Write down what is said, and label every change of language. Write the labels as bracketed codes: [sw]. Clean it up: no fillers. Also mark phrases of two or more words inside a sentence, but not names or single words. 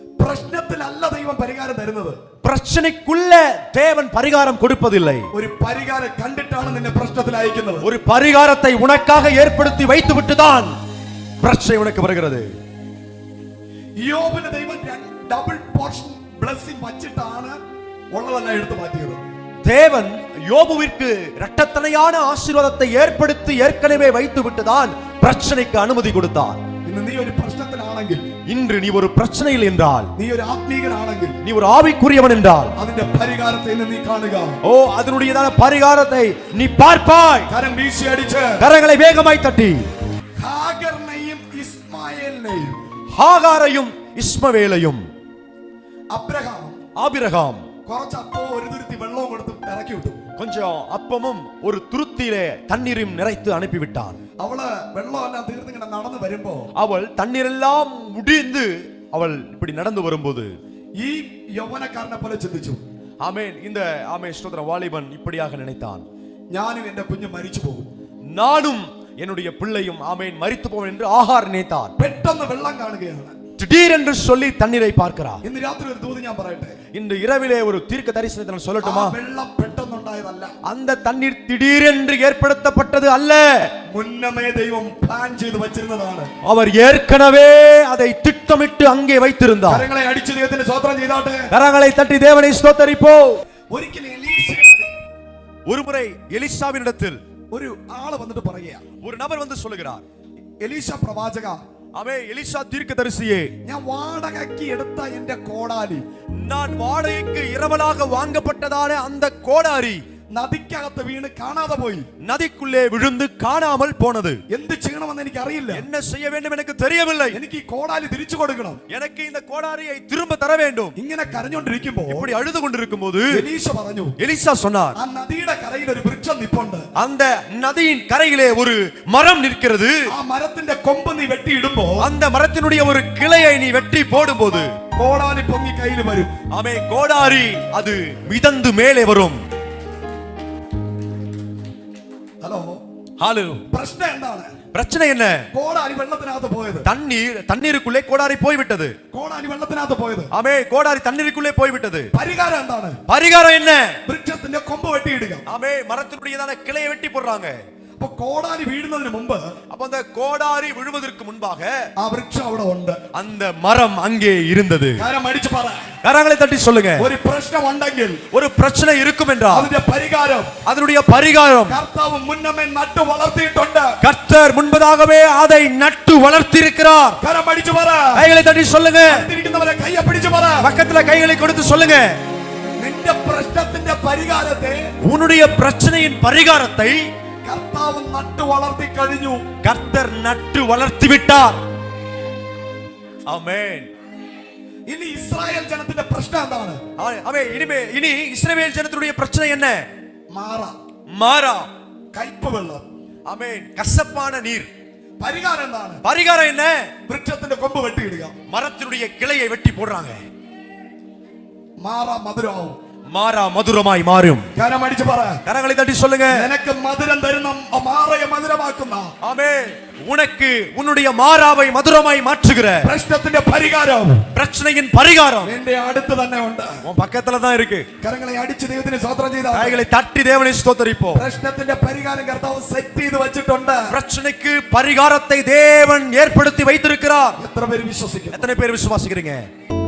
[ml] പ്രശ്നത്തിലല്ല ദൈവം പരിഹാരം തരുന്നത്. [ta] பிரச்சனைக்குள்ள தேவன் பரிகாரம் கொடுப்பதில்லை. [ml] ഒരു പരിഹാരം കണ്ടിട്ടാണ് നിന്നെ പ്രശ്നത്തിൽ അയക്കുന്നത്. [ta] ஒரு பரிகாரத்தை உனக்காக ஏற்படுத்தி வைத்து விட்டுதான் பிரச்சனை உனக்கு வருகிறது. [ml] യോബിന് ദൈവം [en] double portion blessing [ml] വച്ചിട്ടാണ് ഉള്ളതെല്ലാം എടുത്തു മാറ്റിയത്. [ta] தேவன் யோபுவிற்கு இரட்டத்தனையான ஆசீர்வாதத்தை ஏற்படுத்தி ஏற்கனவே வைத்து விட்டுதான் பிரச்சனைக்கு அனுமதி கொடுத்தார். [ml] ഇന്ന് നീ ഒരു പ്രശ്നത്തിലാണെങ്കിൽ, [ta] இன்று நீ ஒரு பிரச்சனையில் என்றால், [ml] നീ ഒരു ആത്മീകനാണെങ്കിൽ, [ta] நீ ஒரு ஆவிக்குரியவன் என்றால், [ml] അതിന്റെ പരിഹാരത്തെ നീ കാണുക. [ta] ஓ அதனுடையதான பரிகாரத்தை நீ பார்ப்பாய். [ml] കരം വീശി അടിച്ച് [ta] கரங்களை வேகமாய் தட்டி [ml] ഹാഗറിനെയും ഇസ്മായേലിനെയും [ta] ஹாகாரையும் இஸ்மவேலையும் [ml] അബ്രഹാം [ta] ஆபிரகாம் [ml] കുറച്ച് അപ്പവും ഒരു തുരുത്തി വെള്ളവും കൊടുത്ത് ഇറക്കി വിട്ടു. [ta] கொஞ்சம் அப்பமும் ஒரு துருத்தியிலே தண்ணீரும் நிறைத்து அனுப்பிவிட்டான். [ml] അവള് വെള്ളമെല്ലാം തീർന്ന് ഇങ്ങനെ നടന്നു വരുമ്പോ, [ta] அவள் தண்ணீரெல்லாம் முடிந்து அவள் இப்படி நடந்து வரும்போது [ml] ഈ യൗവനക്കാരനെ പോലെ ചിന്തിച്ചു. [ta] ஆமென். இந்த ஆமென் ஸ்தோத்திரம் வாலிபன் இப்படியாக நினைத்தான், [ml] ഞാനും എന്റെ കുഞ്ഞു മരിച്ചു പോകും, [ta] நானும் என்னுடைய பிள்ளையும் ஆமென் மரித்து போவேன் என்று ஆகார் நினைத்தான். [ml] പെട്ടെന്ന് വെള്ളം കാണുകയാണ്. [ta] திடீரென்று சொல்லி தண்ணீரை பார்க்கிறார். [ml] ഇന്ന് രാത്രി ഒരു ദൂത് ഞാൻ പറയട്ടെ. [ta] இன்று இரவிலே ஒரு தீர்க்க தரிசனத்தை நான் சொல்லட்டுமா? [ml] വെള്ളം പെട്ടെന്നുണ്ടായതല്ല, [ta] அந்த தண்ணீர் திடீரென்று ஏற்படுத்தப்பட்டது அல்ல. [ml] മുന്നമേ ദൈവം പ്ലാൻ ചെയ്തു വച്ചിരുന്നതാണ്. [ta] அவர் ஏற்கனவே அதை திட்டமிட்டு அங்கே வைத்திருந்தார். [ml] കരങ്ങളെ അടിച്ചു ദൈവത്തിന് സ്തോത്രം ചെയ്താട്ടെ. [ta] கரங்களை தட்டி தேவனை ஸ்தோத்தரிப்போ. [ml] ഒരിക്കലും [ta] ஒருமுறை எலிசாவினிடத்தில் [ml] ഒരു ആള് വന്നിട്ട് പറയുക, [ta] ஒரு நபர் வந்து சொல்லுகிறார், [ml] എലീശ പ്രവാചക, [ta] அவே எலிசா தீர்க்கதரிசியே, [ml] ഞാൻ വാടകയ്ക്ക് എടുത്ത എന്റെ കോടാലി, [ta] நான் வாடகைக்கு இரவலாக வாங்கப்பட்டதான அந்த கோடாரி [ml] നദിക്കകത്ത് വീണ് കാണാതെ പോയി, [ta] நதிக்குள்ளே விழுந்து காணாமல் போனது. [ml] എന്ത് ചെയ്യണമെന്ന് എനിക്ക് അറിയില്ല, [ta] என்ன செய்ய வேண்டும் எனக்கு தெரியவில்லை, [ml] എനിക്ക് ഈ കോടാലി തിരിച്ചു കൊടുക്കണം, [ta] எனக்கு இந்த கோடாரியை திரும்ப தர வேண்டும். [ml] ഇങ്ങനെ കരഞ്ഞോണ്ടിരിക്കുമ്പോ [ta] இப்படி அழுது கொண்டிருக்கும்போது [ml] എലീശ പറഞ്ഞു, [ta] எலிசா சொன்னார், [ml] ആ നദിയുടെ കരയിൽ ഒരു വൃക്ഷം നിപ്പുണ്ട്, [ta] அந்த நதியின் கரையிலே ஒரு மரம் நிற்கிறது, [ml] ആ മരത്തിന്റെ കൊമ്പ് നീ വെട്ടിയിടുമ്പോ [ta] அந்த மரத்தினுடைய ஒரு கிளையை நீ வெட்டி போடும்போது [ml] കോടാലി പൊങ്ങി കയ്യിൽ വരും. [ta] ஆமே கோடாரி அது மிதந்து மேலே வரும். [ml] ഹലോ, [ta] ஹalleluya. [ml] പ്രശ്നം എന്താണ്? [ta] பிரச்சனை என்ன? [ml] കോടാലി വെള്ളത്തിനകത്ത് പോയത്, [ta] தண்ணீருக்குள்ளே கோடாரி போய்விட்டது. [ml] കോടാലി വെള്ളത്തിനകത്ത് പോയത്, [ta] ஆமே கோடாரி தண்ணீருக்குள்ளே போய்விட்டது. [ml] പരിഹാരം എന്താണ്? [ta] பரிகாரம் என்ன? [ml] വൃക്ഷത്തിന്റെ കൊമ്പ് വെട്ടിയിടുക. [ta] ஆமே மரத்தினுடையதான கிளையை வெட்டி போடுறாங்க. [ml] അപ്പൊ കോടാലി വീഴുന്നതിന് മുമ്പ്, [ta] அப்ப அந்த கோடாரி விழுவதற்கு முன்பாக [ml] ആ വൃക്ഷം അവിടെ ഉണ്ട്, [ta] அந்த மரம் அங்கே இருந்தது. [ml] കരം അടിച്ചു പറ, [ta] கரங்களை தட்டி சொல்லுங்க, [ml] ഒരു പ്രശ്നം ഉണ്ടെങ്കിൽ, [ta] ஒரு பிரச்சனை இருக்கும் என்றால் [ml] അതിന്റെ പരിഹാരം [ta] அதனுடைய பரிகாரம் [ml] കർത്താവ് മുന്നമേ നട്ടു വളർത്തിയിട്ടുണ്ട്. [ta] கர்த்தர் முன்பதாகவே அதை நட்டு வளர்த்திருக்கிறார். [ml] കരം അടിച്ചു പറ, [ta] கைகளை தட்டி சொல்லுங்க, [ml] അടുത്തിരിക്കുന്നവരെ കയ്യെ പിടിച്ചു പറ, [ta] பக்கத்துல கைகளை கொடுத்து சொல்லுங்க, [ml] നിന്റെ പ്രശ്നത്തിന്റെ പരിഹാരത്തെ, [ta] உன்னுடைய பிரச்சனையின் பரிகாரத்தை [ml] കർത്താവ് നട്ടു വളർത്തി കഴിഞ്ഞു. [ta] கர்த்தர் நட்டு வளர்த்தி விட்டார். ஆமென். [ml] ഇനി ഇസ്രായേൽ ജനത്തിന്റെ പ്രശ്നം എന്താണ്? [ta] ஆமென். இனி இஸ்ரவேல் ஜனத்துடைய பிரச்சனை என்ன? [ml] മാറാ, കയ്പ് വെള്ളം. [ta] ஆமென். கசப்பான நீர். [ml] പരിഹാരം എന്താണ്? [ta] பரிகாரம் என்ன? [ml] വൃക്ഷത്തിന്റെ കൊമ്പ് വെട്ടിയിടുക. [ta] மரத்தினுடைய கிளையை வெட்டி போடுறாங்க. [ml] മാറാ മധുരമാവും, [ta] மாறா மதுரமாய் மாறும். [ml] കരം അടിച്ചു പറ, [ta] கரங்களை தட்டி சொல்லுங்க, [ml] നിനക്ക് മധുരം തരുന്ന മാറയെ മധുരമാക്കുന്ന, [ta] ஆமென், உனக்கு உன்னுடைய மாறாவை மதுரமாய் மாற்றுகிற [ml] പ്രശ്നത്തിന്റെ പരിഹാരം, [ta] பிரச்சனையின் பரிகாரம் [ml] നിന്റെ അടുത്ത് തന്നെ ഉണ്ട്. [ta] உன் பக்கத்துல தான் இருக்கு. [ml] കരങ്ങളെ അടിച്ച് ദൈവത്തിന് സ്തോത്രം ചെയ്താൽ, [ta] கைகளை தட்டி தேவனை ஸ்தோத்திரிப்போம். [ml] പ്രശ്നത്തിന്റെ പരിഹാരം കർത്താവ് സെറ്റ് ചെയ്ത് വെച്ചിട്ടുണ്ട്. [ta] பிரச்சனைக்கு பரிகாரத்தை தேவன் ஏற்படுத்தி வைத்திருக்கிறார். [ml] എത്ര പേര് വിശ്വസിക്കും? [ta] எத்தனை பேர் விசுவாசிக்கிறீங்க?